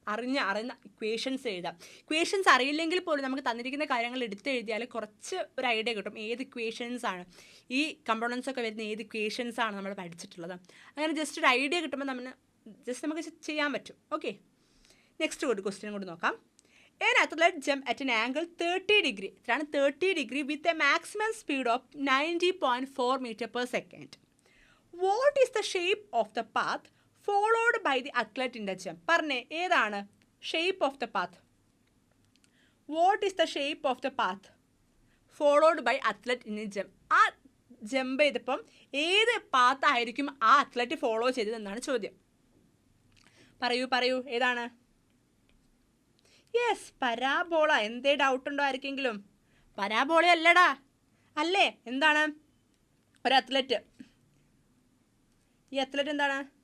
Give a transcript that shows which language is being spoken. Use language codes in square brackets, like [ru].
[ml] അറിയുന്ന ഇക്വേഷൻസ് എഴുതാം. ഇക്വേഷൻസ് അറിയില്ലെങ്കിൽ പോലും നമുക്ക് തന്നിരിക്കുന്ന കാര്യങ്ങൾ എടുത്ത് എഴുതിയാൽ കുറച്ച് ഒരു ഐഡിയ കിട്ടും. ഏത് ഇക്വേഷൻസ് ആണ് ഈ കമ്പോണൻസ് ഒക്കെ വരുന്ന, ഏത് ഇക്വേഷൻസ് ആണ് നമ്മൾ പഠിച്ചിട്ടുള്ളത്. അങ്ങനെ ജസ്റ്റ് ഒരു ഐഡിയ കിട്ടുമ്പോൾ നമുക്ക് ചെയ്യാൻ പറ്റും. ഓക്കെ, നെക്സ്റ്റ് ഒരു ക്വസ്റ്റ്യൻ കൂടി നോക്കാം. [en] An athlete jump at an angle 30 degree. ഇതാണ് 30 degree with a maximum speed of 90.4 meter/second. What is the shape of the path followed by the athlete in the jump? [ml] പറഞ്ഞേ, ഏതാണ് [en] shape of the path? What is the shape of the path followed by athlete in the jump? [ml] ആ jump ചെയ്തപ്പം ഏത് path ആയിരിക്കും ആ athlete follow ചെയ്തതെന്നാണ് ചോദ്യം. പറയൂ, ഏതാണ്? Yes, parabola. എന്തേ ഡൗട്ട് ഉണ്ടോ ആർക്കെങ്കിലും? പരാബോള അല്ലടാ. അല്ലേ? എന്താണ്? ഒരു അത്ലറ്റ്. ഈ അത്ലറ്റ് എന്താണ്?